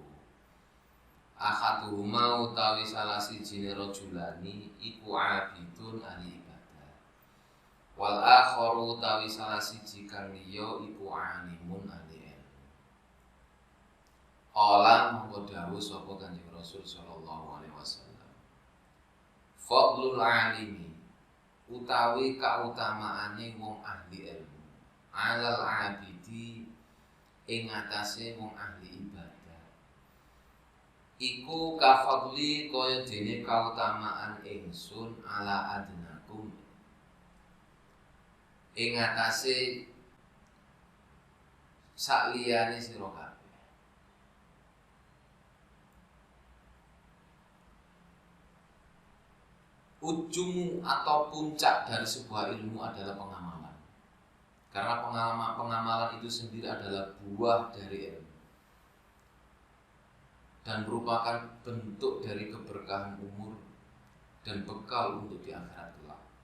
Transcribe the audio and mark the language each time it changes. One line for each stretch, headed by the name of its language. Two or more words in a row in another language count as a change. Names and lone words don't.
Javanese: Ahaduhuma utawi salah sijine rajulani iku abidun ahli ibadah.
Arabic: والآخر
Javanese: utawi salah siji kang liya iku alimun ahli ilmu. Qala mongko dawuh sapa Kanjeng Rasul
Arabic: صلى الله عليه وسلم. فضل العالم
Javanese: utawi kautamaane wong ahli ilmu
Arabic: على العابد
Javanese: ing atase wong ahli ibadah iku kafadli kaya dene kautamaan ingsun
Arabic: على أدناكم
Javanese: ing atase sakliyane sira kabeh.
Indonesian: Ujung atau puncak dari sebuah ilmu adalah pengamalan. Karena pengamalan itu sendiri adalah buah dari ilmu dan merupakan bentuk dari keberkahan umur dan bekal untuk di akhirat kelak.